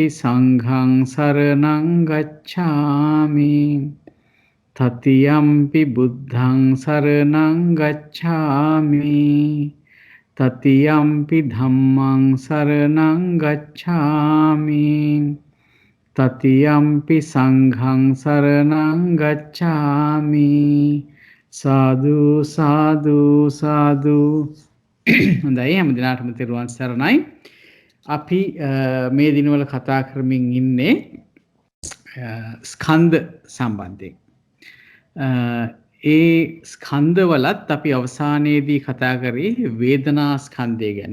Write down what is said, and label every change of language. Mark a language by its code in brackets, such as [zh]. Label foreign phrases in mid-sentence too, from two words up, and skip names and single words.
[pi] සංඝං සරණං ගච්ඡාමි තතියම්පි බුද්ධං සරණං ගච්ඡාමි තතියම්පි ධම්මං සරණං ගච්ඡාමි තතියම්පි සංඝං සරණං ගච්ඡාමි සාදු සාදු සාදු. [si] හොඳයි, හැම දිනාටම තෙරුවන් සරණයි. අපි මේ දිනවල කතා කරමින් ඉන්නේ ස්කන්ධ සම්බන්ධයෙන්. ඒ ස්කන්ධවලත් අපි අවසානයේදී කතා කරේ වේදනා ස්කන්ධය ගැන.